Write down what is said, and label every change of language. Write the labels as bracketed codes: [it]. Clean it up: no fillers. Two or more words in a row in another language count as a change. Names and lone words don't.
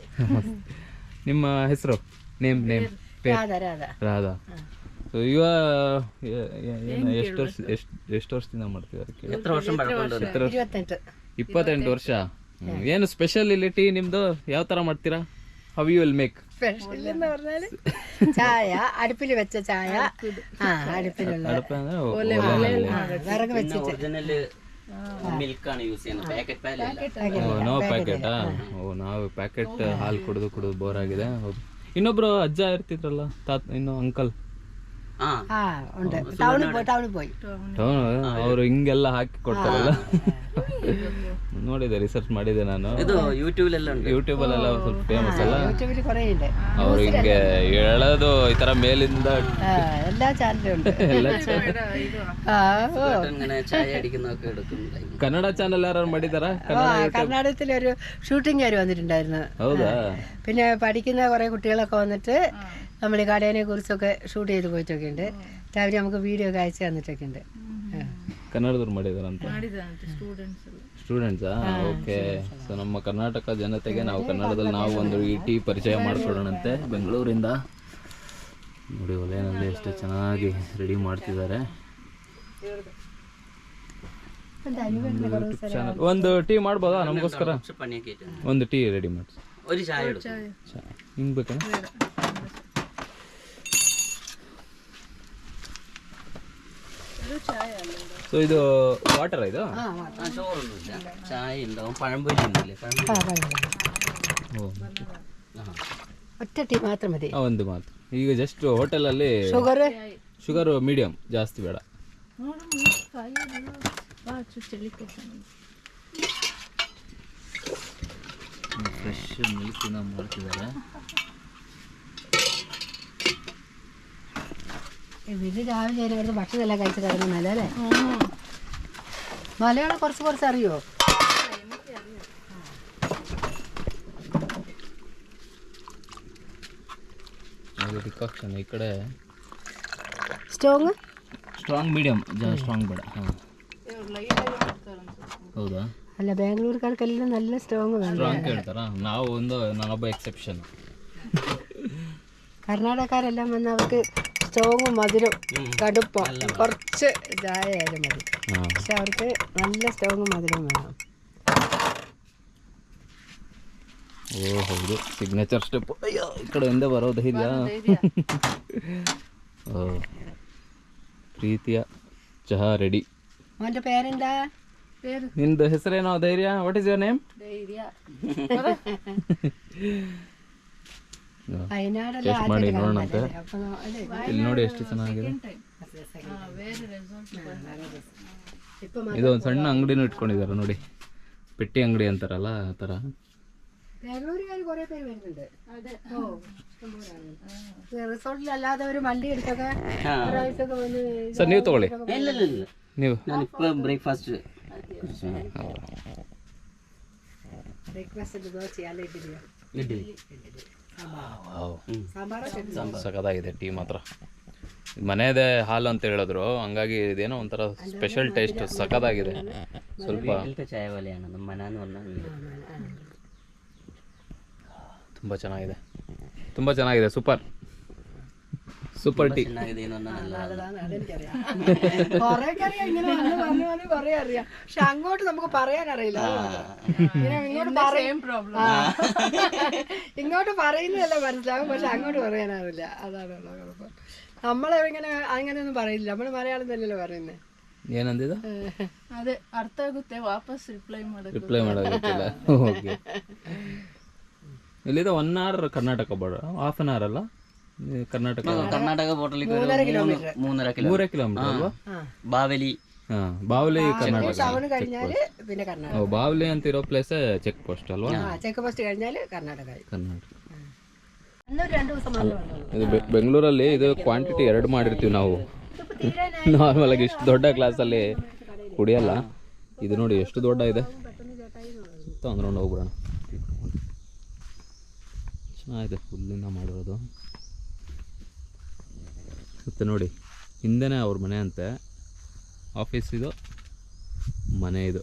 [kn] ನಿಮ್ಮ ಹೆಸರು? ನೇಮ್ ರಾಧಾ. ಸೊ ಇವ ಎಷ್ಟು ವರ್ಷದಿಂದ ಮಾಡ್ತಿದ್ದಾರೆ? 28 ವರ್ಷ. ಏನು ಸ್ಪೆಷಲ್ ಇಲ್ಲಿ ಟೀ ನಿಮ್ದು? ಯಾವ ತರ ಮಾಡ್ತೀರಾ? [en] How you will make? [ml] ചായ അടുപ്പിൽ വെച്ച ചായ, അടുപ്പിലുള്ള വിറക് വെച്ചിട്ട് [kn] ನೋ ಪ್ಯಾಕೆಟಾ? ಓ, ನಾವು ಪ್ಯಾಕೆಟ್ ಹಾಲು ಕುಡಿದು ಬೋರ್ ಆಗಿದೆ. ಹೌದು. ಇನ್ನೊಬ್ರು ಅಜ್ಜ ಇರ್ತಿದ್ರಲ್ಲ, ಇನ್ನು ಅಂಕಲ್ [ml] ಟೌನಿಗೆ പോയി. [kn] ಅವರು ಹಿಂಗೆಲ್ಲ ಹಾಕಿ ಕೊಡ್ತಾರಲ್ಲ, ನೋಡಿದೆ, ರಿಸರ್ಚ್ ಮಾಡಿದೆ ನಾನು. ಯೂಟ್ಯೂಬಲ್ಲೆಲ್ಲ ಸ್ವಲ್ಪ ಫೇಮಸ್ ಅಲ್ಲ ಅವ್ರು, ಹಿಂಗೆ ಎಳೆದು ಈ ತರ ಮೇಲಿಂದ [ml] എല്ലാ ചാനലും ഉണ്ട്. [kn] ಕನ್ನಡ ಚಾನಲ್ ಯಾರು ಮಾಡಿದಾರ? [ml] കർണാടകത്തിലൊരു ഷൂട്ടിംഗുകാർ വന്നിട്ടുണ്ടായിരുന്നു. [kn] ಹೌದಾ? [ml] പിന്നെ പഠിക്കുന്ന കുറെ കുട്ടികളൊക്കെ വന്നിട്ട് നമ്മൾ ഈ കടേനെ കുറിച്ചൊക്കെ ഷൂട്ട് ചെയ്ത് പോയിട്ടൊക്കെ ഉണ്ട്. അവർ നമുക്ക് വീഡിയോ ഒക്കെ അയച്ചു തന്നിട്ടൊക്കെ ഉണ്ട്. [kn] ಕನ್ನಡದವ್ರು ಮಾಡಿದಾರಂತ ಸ್ಟೂಡೆಂಟ್ಸಾ? ಓಕೆ. ಸೊ ನಮ್ಮ ಕರ್ನಾಟಕ ಜನತೆಗೆ ನಾವು ಕನ್ನಡದಲ್ಲಿ ನಾವು ಒಂದು ಈ ಟೀ ಪರಿಚಯ ಮಾಡಿಕೊಡೋಣಂತೆ ಬೆಂಗಳೂರಿಂದ. ನೋಡಿ ಒಲೆಯಲ್ಲಿ ಎಷ್ಟು ಚೆನ್ನಾಗಿ ರೆಡಿ ಮಾಡ್ತಿದ್ದಾರೆ. ಒಂದು ಟೀ ಮಾಡ್ಬೋದಾ ನಮಗೋಸ್ಕರ? ಒಂದು [en] tea ready [kn] ಮಾಡಿ. ಹಿಂಗೆ ಬೇಕಾ? ಸೊ ಇದು ವಾಟರ್ ಇದು? [ml] ഒറ്റ ടീ മാത്രം മതി. [kn] ಒಂದು ಮಾತು. ಈಗ ಜಸ್ಟ್ ಹೋಟೆಲಲ್ಲಿ [en] sugar medium, [kn] ಜಾಸ್ತಿ ಬೇಡ. [en] fresh milk [kn] ಮಾಡ್ತಿದ್ದಾರೆ. [ml] ഇവര് രാവിലെ ഇവിടുത്തെ ഭക്ഷണം എല്ലാം കഴിച്ച് കിടക്കുന്നല്ലേ അല്ലേ? മലയാളം കുറച്ച് അറിയോ? [kn] ಡಿಕಾಕ್ಷನ್ ಈ ಕಡೆ ಸ್ಟ್ರಾಂಗ್ ಮೀಡಿಯಂ, ಸ್ಟ್ರಾಂಗ್ ಬೇಡ. ಹೌದಾ? [ml] അല്ല ബാംഗ്ലൂർക്കാർക്കെല്ലാം നല്ല സ്ട്രോങ് കേൾತಾರ. [kn] ನಾನೊಬ್ಬ ಎಕ್ಸೆಪ್ಷನ್. [ml] കർണാടകക്കാരെല്ലാം വന്ന് അവർക്ക് സ്ട്രോങ്ങും മധുരം കടുപ്പം കുറച്ച് ചായ ആയാലും മതി. പക്ഷെ അവർക്ക് നല്ല സ്ട്രോങ്ങും മധുരം വേണം. [kn] ಓ ಹೌದು, [en] signature step. [kn] ಅಯ್ಯೋ, ಈ ಕಡೆಯಿಂದ ಬರೋ ಧೈರ್ಯ. ಓ, ಪ್ರೀತಿಯ ಚಹಾ ರೆಡಿ. [ml] ಅವൻ്റെ പേരെന്താ? [kn] ನಿಂದು ಹೆಸರೇನೋ? ಧೈರ್ಯ. [en] What is your name? [kn] ಟೇಸ್ಟ್ ಮಾಡಿ ನೋಡೋಣಂತೆ. ಇಲ್ಲಿ ನೋಡಿ ಎಷ್ಟು ಚೆನ್ನಾಗಿದೆ. ಇದು ಒಂದು ಸಣ್ಣ ಅಂಗಡಿನೂ ಇಟ್ಕೊಂಡಿದ್ದಾರೆ ನೋಡಿ, ಪೆಟ್ಟಿ ಅಂಗಡಿ ಅಂತಾರಲ್ಲ ಆ ಥರ. [ml] ബാംഗ്ലൂരുകാർ കുറെ പേര് വരുന്നുണ്ട്. റിസോർട്ടിലല്ലാതെ വണ്ടി എടുത്തൊക്കെ വന്ന്. [kn] ಸರ್ ನೀವು ತಗೊಳ್ಳಿ. ನೀವು ಬ್ರೇಕ್ಫಾಸ್ಟ್ ಸಖತ್ತಾಗಿದೆ ಟೀ ಮಾತ್ರ. ಮನೆಯದೇ ಹಾಲು ಅಂತ ಹೇಳಿದ್ರು, ಹಂಗಾಗಿ ಇದೇನೋ ಒಂಥರ [en] special taste. [kn] ಸಖತ್ತಾಗಿದೆ. ಸ್ವಲ್ಪ ತುಂಬ ಚೆನ್ನಾಗಿದೆ, ತುಂಬ ಚೆನ್ನಾಗಿದೆ. [en] super super tea. [ml] പക്ഷെ അങ്ങോട്ട് നമുക്ക് പറയാനറിയില്ല. ഇങ്ങോട്ട് പറയുന്നതല്ല മനസ്സിലാവും, പക്ഷെ അങ്ങോട്ട് പറയാനറിയില്ല. അതാണ് കുഴപ്പം. നമ്മളെങ്ങനെ അങ്ങനെയൊന്നും പറയില്ല. നമ്മൾ മലയാളം തന്നെയല്ലേ പറയുന്നത്. [kn] ಏನಂದಿದ ಅದೇ ಅರ್ಥ ಆಗುತ್ತೆ, ವಾಪಸ್ ರಿಪ್ಲೈ ಮಾಡೋಕ್ಕಿಲ್ಲ. ಓಕೆ, ಇಲ್ಲಿಂದ 1 hour ಕರ್ನಾಟಕ ಬಾರ್ಡರ್, [en] half an hour [kn] ಅಲ್ಲ ಕರ್ನಾಟಕ ಬಾರ್ಡರ್ 3 ಕಿಲೋಮೀಟರ್ ಅಲ್ವಾ? ಬಾವಲಿ ಹಾಂ, ಬಾವಲಿ ಕರ್ನಾಟಕ. [ml] ടൗൺ കഴിഞ്ഞാൽ പിന്നെ കർണാടക. [kn] ಬಾವಲಿ ಅಂತ ಇರೋ [en] place check post [kn] ಅಲ್ವಾ? [en] check post [ml] കഴിഞ്ഞാൽ കർണാടക. [kn] ಕರ್ನಾಟಕ. [ml] അന്നൊരു 2 ദിവസം മാത്രമേ [kn] ಇದು ಬೆಂಗಳೂರಲ್ಲಿ ಇದು ಕ್ವಾಂಟಿಟಿ 2 ಮಾಡಿರ್ತೀವಿ ನಾವು. ನಾರ್ಮಲ್ ಆಗಿ ಇಷ್ಟು ದೊಡ್ಡ ಗ್ಲಾಸಲ್ಲಿ ಕುಡಿಯಲ್ಲ. ಇದು ನೋಡಿ ಎಷ್ಟು ದೊಡ್ಡ ಇದೆ. ಒಂದು ರೌಂಡ್ ಹೋಗ್ಬಿಡೋಣ. ಚೆನ್ನಾಗಿದೆ, ಹುಲ್ಲಿಂದ ಮಾಡಿರೋದು. ಮತ್ತು ನೋಡಿ ಹಿಂದೆನೇ ಅವ್ರ ಮನೆ ಅಂತೆ, ಆಫೀಸ್ ಇದು, ಮನೆ ಇದು.